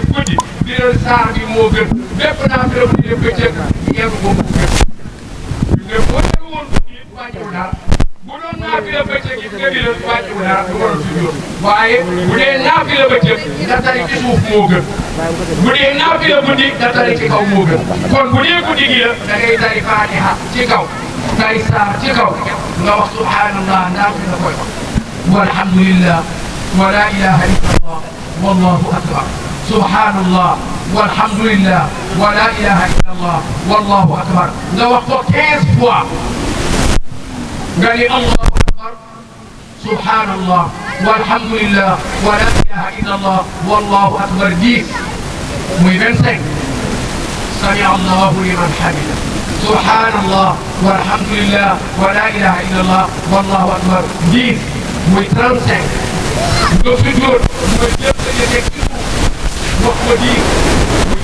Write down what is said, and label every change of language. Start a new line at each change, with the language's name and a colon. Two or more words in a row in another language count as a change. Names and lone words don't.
Wolof: guddi biral saar bi moo gën bépp naafila bu ñuy def bëccëg yegg ko moo gën mais boo dee woon guddi wàññiwul dara bu doon naafila bëccëg it nga biral wàññiwul dara du waral si jóor waaye bu dee naafila bëccëg nga tari ci suuf moo gën bu dee naafila guddi nga tari ci kaw moo gën kon bu dee guddi gi la da ngay tari Fatiha ci kaw tari saar ci kaw nga wax subhanallah ndax nga koy wax
Arabic: والحمد لله ولا إله إلا الله والله أكبر سبحان الله والحمد لله ولا إله إلا الله والله أكبر
Wolof: nga wax ko 15 fois nga ni
Arabic: الله أكبر سبحان الله والحمد لله ولا إله إلا الله والله أكبر 10 muy 25 سمع الله لمن حمده سبحان الله والحمد لله ولا إله إلا الله والله أكبر 10 muy 35
Wolof: nga sujjóot mooy lépp nga nekk ci suuf wax ko 10 muy